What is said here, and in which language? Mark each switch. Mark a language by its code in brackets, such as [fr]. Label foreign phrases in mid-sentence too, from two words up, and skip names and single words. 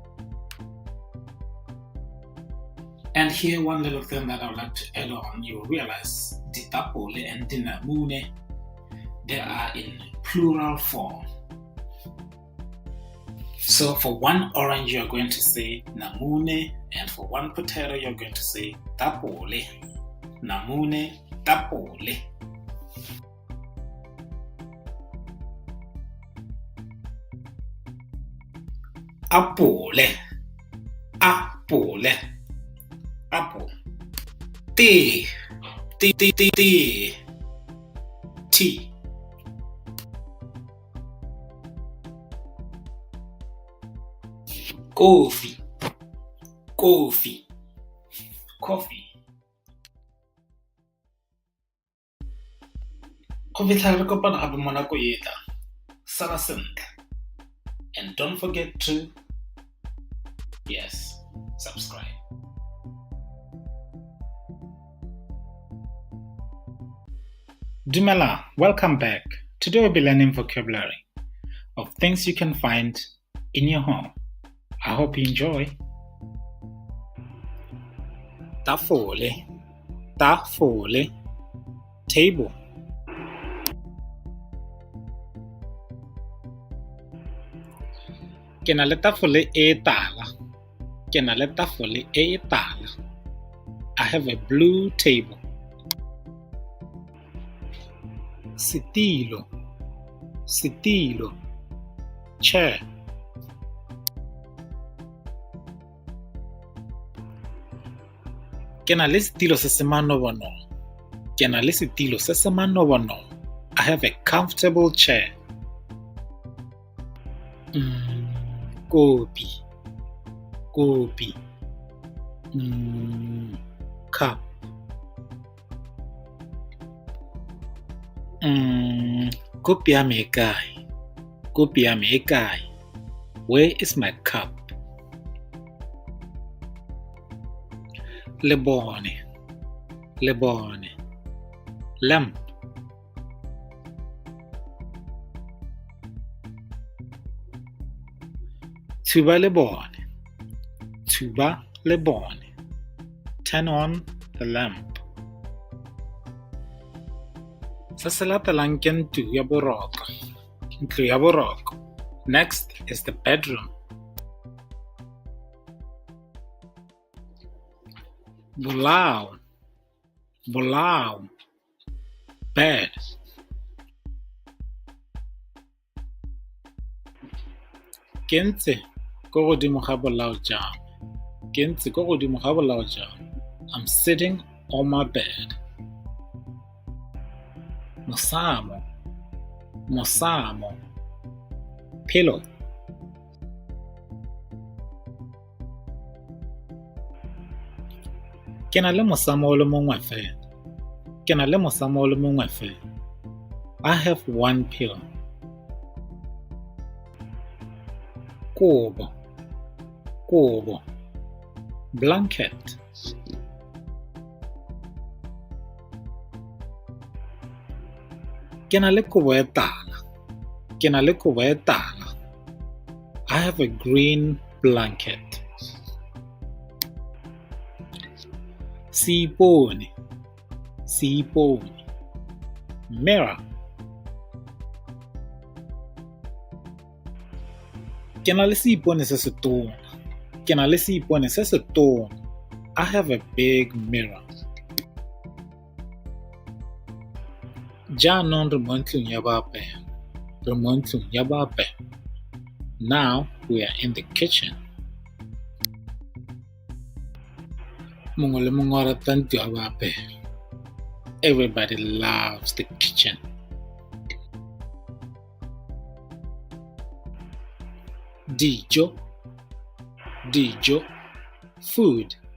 [en] And here one little thing that I would like to add on, you realize ditapole and dinamune, they are in plural form. So for one orange you're going to say namune, and for one potato you're going to say tapole. [tn] Namune, tapole. [en] Apple, apple. Tea, tea. Coffee. [tn] Go fitlha re kopana gape mo nako e tlang. Sala sentle. [en] And don't forget to, subscribe. Dumela, welcome back. Today we'll be learning vocabulary of things you can find in your home. I hope you enjoy. [tn] Tafole, table. Ke na le tafole e tala. [en] I have a blue table. [tn] Setilo, chair. Ke na le setilo se se manobono. [en] I have a comfortable chair. [tn] Kopi. [en] Cup. [tn] Kopi ya me e kae? [en] Where is my cup? Lebone. [tn] Lamp. Tuba lebone. [en] Turn on the lamp. [tn] Se se latelang ke ntlo ya boroko. [en] Next is the bedroom. [tn] Bolao, bed. Ke ntse ko godimo ga bolao jang. [en] I'm sitting on my bed. [tn] Mosamo, pillow. Ke na le mosamo o le mongwe fela. [en] I have one pillow. Kobo, blanket. [tn] Ke na le kobo e tala. [en] I have a green blanket. [tn] Sipone, mirror. Ke na le seipone se se tona. [en] I have a big mirror. [tn] Jaanong re mo ntlong ya boapeho. Re mo ntlong ya boapeho. [en] Now we are in the kitchen. [tn] Mongwe le mongwe o rata ntlo ya boapeho. [en] Everybody loves the kitchen. [tn] Dijo, dijo, food.